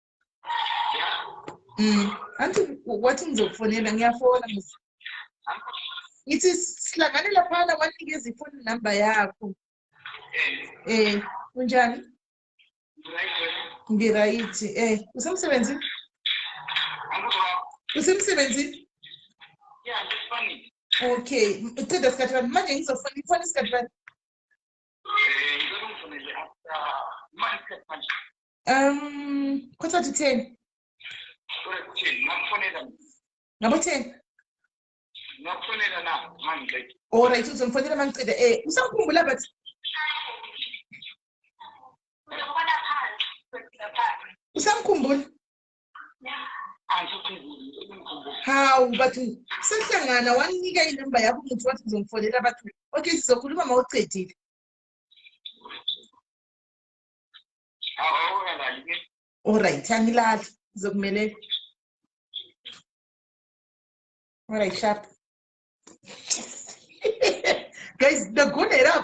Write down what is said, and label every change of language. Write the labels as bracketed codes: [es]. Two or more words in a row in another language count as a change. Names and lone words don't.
[zu] Anti wathi ngizokufonela ngiyafona mse. Ngithi sihlangane lapha na wathi izifoni namba yakho. Unjani? Ngirayithi. Usemsebenzini? Usemsebenzini? [en] Yeah, it's funny. [zu] Okay. Uceda isikhathi bani? Manje ngizofona ifoni isikhathi bani? [en] Quarter to 10. [zu] Ngabo 10. Alright, uzomfonela mangiceda. Usamkhumbula bathi? Usamkhumbula? Hawu bathi sehlangana wanika inamba yakho umuntu wathi uzomfonela bathi. Okay, sizokhuluma mawucedile. Alright, angilala ngizokumelela. [en] Alright, sharp. [sn] Guys, ndagona here.